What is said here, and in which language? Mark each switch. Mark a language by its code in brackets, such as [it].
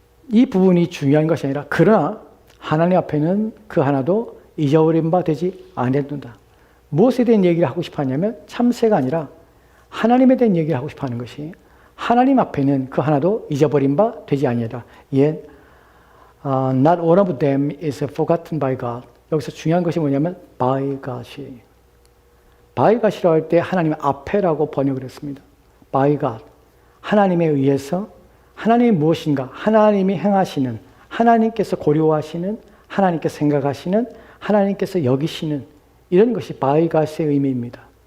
[ko] 이 부분이 중요한 것이 아니라 그러나 하나님 앞에는 그 하나도 잊어버린 바 되지 아니한다. 무엇에 대한 얘기를 하고 싶어 하냐면 참새가 아니라 하나님에 대한 얘기를 하고 싶어 하는 것이 하나님 앞에는 그 하나도 잊어버린 바 되지 아니하다. [en] Yet not one of them is forgotten by God. [ko] 여기서 중요한 것이 뭐냐면 [en] by God [ko] 이. by God이라고 할 때 하나님 앞에라고 번역을 했습니다. [en] by God. [ko] 하나님에 의해서 하나님이 무엇인가, 하나님이 행하시는, 하나님께서 고려하시는, 하나님께서 생각하시는, 하나님께서 여기시는 이런 것이 [en] by God [ko] 의 의미입니다.